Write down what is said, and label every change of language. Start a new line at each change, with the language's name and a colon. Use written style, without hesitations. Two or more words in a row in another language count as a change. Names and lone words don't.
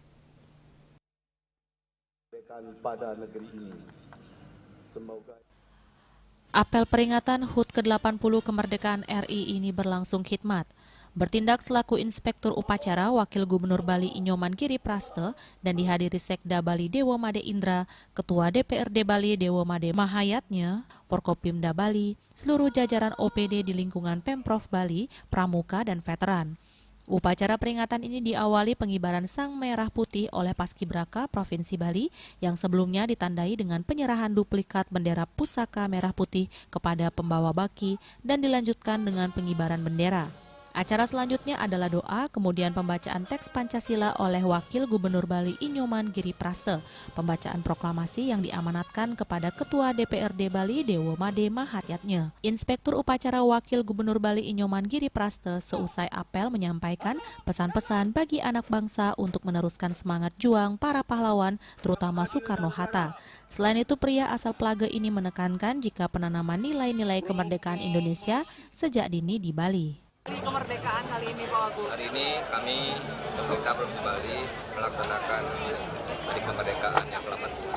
Indonesian: Pada negeri ini. Semoga apel peringatan HUT ke-80 kemerdekaan RI ini berlangsung khidmat. Bertindak selaku Inspektur Upacara Wakil Gubernur Bali Inyoman Giri Praste dan dihadiri Sekda Bali Dewa Made Indra, Ketua DPRD Bali Dewa Made Mahayatnya, Forkopimda Bali, seluruh jajaran OPD di lingkungan Pemprov Bali, Pramuka dan Veteran. Upacara peringatan ini diawali pengibaran sang merah putih oleh Paskibraka Provinsi Bali yang sebelumnya ditandai dengan penyerahan duplikat bendera pusaka merah putih kepada pembawa baki dan dilanjutkan dengan pengibaran bendera. Acara selanjutnya adalah doa, kemudian pembacaan teks Pancasila oleh Wakil Gubernur Bali Inyoman Giri Praste, pembacaan proklamasi yang diamanatkan kepada Ketua DPRD Bali Dewa Made Mahatyatnya. Inspektur Upacara Wakil Gubernur Bali Inyoman Giri Praste seusai apel menyampaikan pesan-pesan bagi anak bangsa untuk meneruskan semangat juang para pahlawan, terutama Soekarno-Hatta. Selain itu, pria asal Plage ini menekankan jika penanaman nilai-nilai kemerdekaan Indonesia sejak dini di Bali. Kemerdekaan kali ini, Pak Wagub? Hari ini kami, pemerintah Provinsi Bali, melaksanakan hari kemerdekaan yang ke-80.